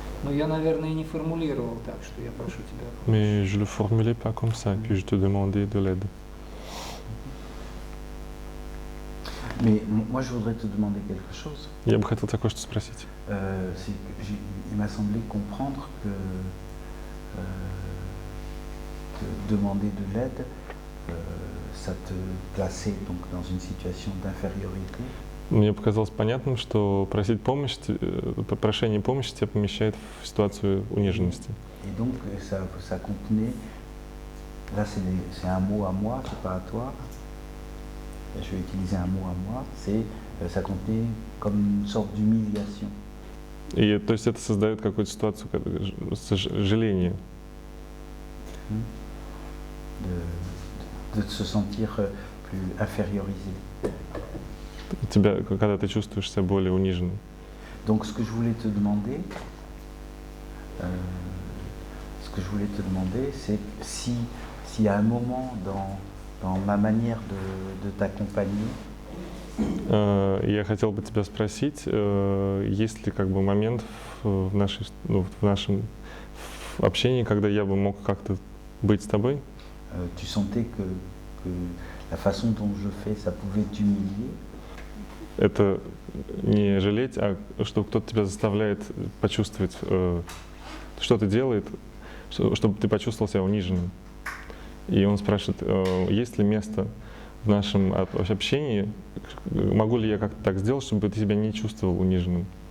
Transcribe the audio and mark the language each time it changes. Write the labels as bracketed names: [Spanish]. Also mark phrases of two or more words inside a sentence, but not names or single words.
[Russian] Но я, наверное, и не формулировал так, что я прошу тебя о помощи. [French] Mais je le formulais pas comme ça, que je te demandais de l'aide. Mais moi, je voudrais te demander quelque chose. [Russian] Я бы хотел такое что спросить. [French] Il m'a semblé comprendre que demander de l'aide, ça te plaçait donc dans une situation d'infériorité. [Russian] Мне показалось понятным, что просить помощи, прошение помощи тебя помещает в ситуацию униженности. [French] Et donc, ça contenait, là c'est un mot à moi, c'est pas à toi. Je vais utiliser un mot à moi, ça contenait comme une sorte d'humiliation. [Russian] И то есть это создает какую-то ситуацию сожаления. [French] De se sentir plus infériorisé. [Russian] Тебя, когда ты чувствуешь себя более униженным. [French] Donc ce que je voulais te demander, c'est s'il y a un moment dans ma manière de t'accompagner. [Russian] Я хотел бы тебя спросить, есть ли как бы момент в нашем общении, когда я бы мог как-то быть с тобой? [French] Tu sentais que la façon dont je fais, ça pouvait t'humilier. [Russian] Это не жалеть, а что кто-то тебя заставляет почувствовать, что ты делает, чтобы ты почувствовал себя униженным. И он спрашивает, есть ли место в нашем общении, могу ли я как-то так сделать, чтобы ты себя не чувствовал униженным?